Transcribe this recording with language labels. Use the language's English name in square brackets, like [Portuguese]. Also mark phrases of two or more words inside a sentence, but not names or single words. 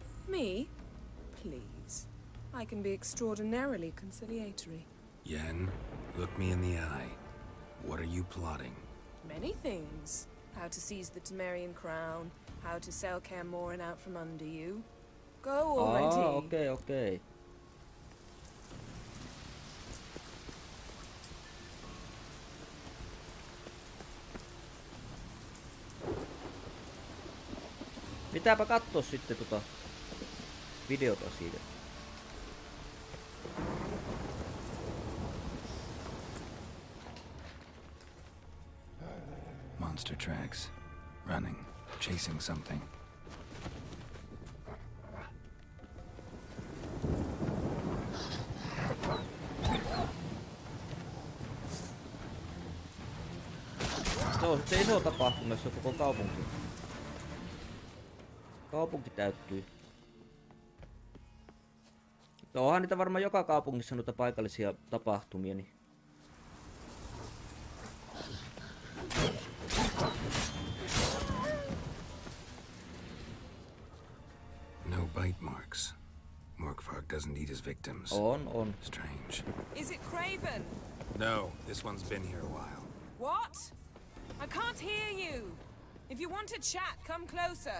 [English] Me? Please. I can be extraordinarily conciliatory. Yen, look me in the eye. What are you plotting? Many things. How to seize the Temerian crown, how to sell Kaer Morhen out from under you. Go already. Okay. [Finnish] Pitääpä katsoa sitten videota siitä. [English] Monster tracks. Running. Chasing something. [Finnish] Se on sitten iso tapahtuma, jos on koko kaupunki. Kaupunki täyttyy. Onhan niitä varmaan joka kaupungissa noita paikallisia tapahtumia, niin. [English] No bite marks. Morkvarg doesn't eat his victims. [Finnish] On. [English] Strange. Is it Craven? No, this one's been here a while. What? I can't hear you. If you want to chat, come closer.